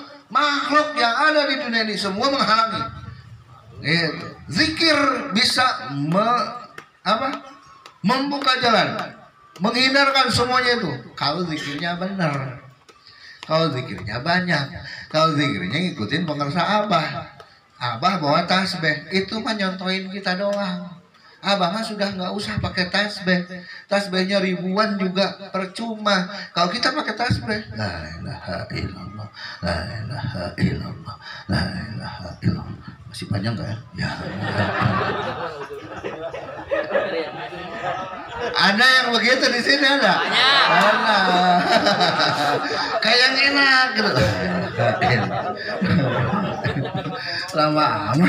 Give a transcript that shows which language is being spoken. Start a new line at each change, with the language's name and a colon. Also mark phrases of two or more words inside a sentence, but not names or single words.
Indonesian: Makhluk yang ada di dunia ini semua menghalangi. Zikir bisa membuka jalan, menghindarkan semuanya itu. Kalau zikirnya benar, kalau zikirnya banyak, kalau zikirnya ngikutin pengersa Abah. Abah bawa tasbih, itu mah nyontoin kita doang. Abah mah sudah nggak usah pakai tasbih. Tasbihnya ribuan juga percuma. Kalau kita pakai tasbih,
Arabic: لا إله إلا الله، لا إله إلا الله، لا إله إلا الله.
Indonesian: Masih panjang nggak ya? Ya. Ada yang begitu di sini ada? Ada. Kayak yang enak gitu. Lama amat.